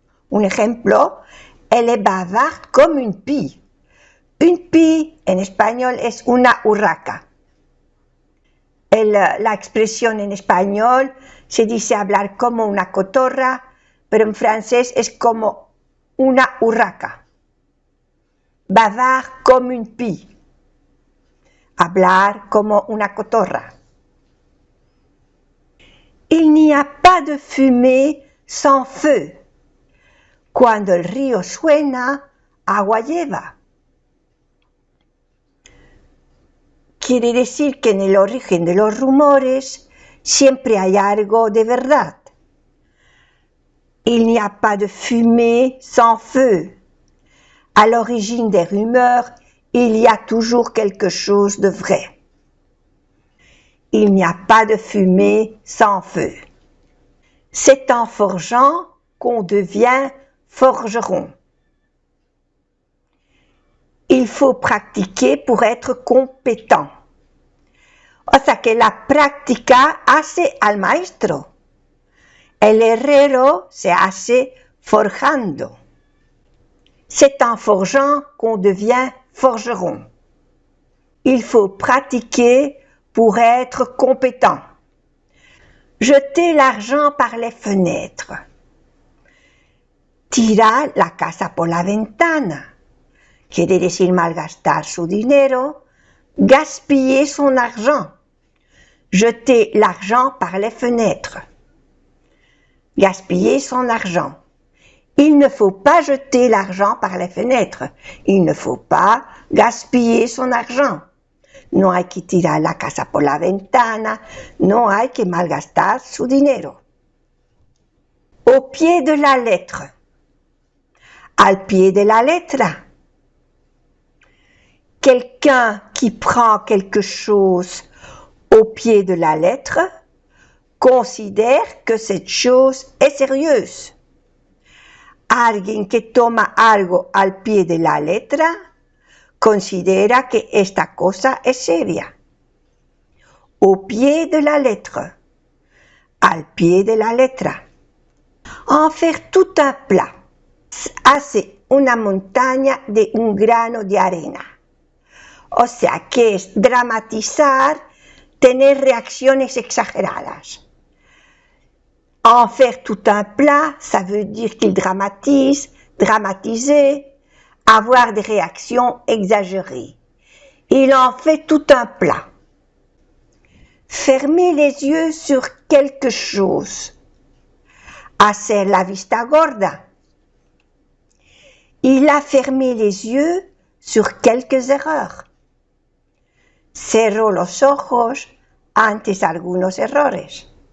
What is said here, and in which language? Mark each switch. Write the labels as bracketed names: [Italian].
[Spanish] Un ejemplo, [French] elle est bavarde comme une pie. Une pie [Spanish] en español es una urraca. La expresión en español se dice hablar como una cotorra, pero en francés es como una urraca. [French] Bavard comme une pie. [Spanish] Hablar como una cotorra. [French] Il n'y a pas de fumée sans feu. [Spanish] Cuando el río suena, agua lleva. Quiere decir que en el origen de los rumores siempre hay algo de verdad. [French] Il n'y a pas de fumée sans feu. À l'origine des rumeurs, il y a toujours quelque chose de vrai. Il n'y a pas de fumée sans feu. C'est en forgeant qu'on devient forgeron. Il faut practiquer pour être compétent. [Spanish] O sea que la práctica hace al maestro. El herrero se hace forjando. [French] C'est en forgeant qu'on devient forgeron. Il faut pratiquer pour être compétent. Jeter l'argent par les fenêtres. [Spanish] Tirar la casa por la ventana. Quiere decir malgastar su dinero, [French] gaspiller son argent. Jeter l'argent par les fenêtres. Gaspiller son argent. Il ne faut pas jeter l'argent par les fenêtres. Il ne faut pas gaspiller son argent. [Spanish] No hay que tirar la casa por la ventana. No hay que malgastar su dinero. [French] Au pied de la lettre. [Spanish] Al pie de la letra. [French] Quelqu'un qui prend quelque chose au pied de la lettre considère que cette chose est sérieuse. [Spanish] Alguien que toma algo al pie de la letra considera que esta cosa es seria. [French] Au pied de la lettre. [Spanish] al pie de la letra. Hacer [French] tout un plat. [Spanish] Hace una montaña de un grano de arena. O sea que es dramatizar, tener reacciones exageradas. [French] En faire tout un plat, ça veut dire qu'il dramatise, dramatiser, avoir des réactions exagérées. Il en fait tout un plat. Fermer les yeux sur quelque chose. [Spanish] Hacer la vista gorda. [French] Il a fermé les yeux sur quelques erreurs. [Spanish] Cerró los ojos ante algunos errores.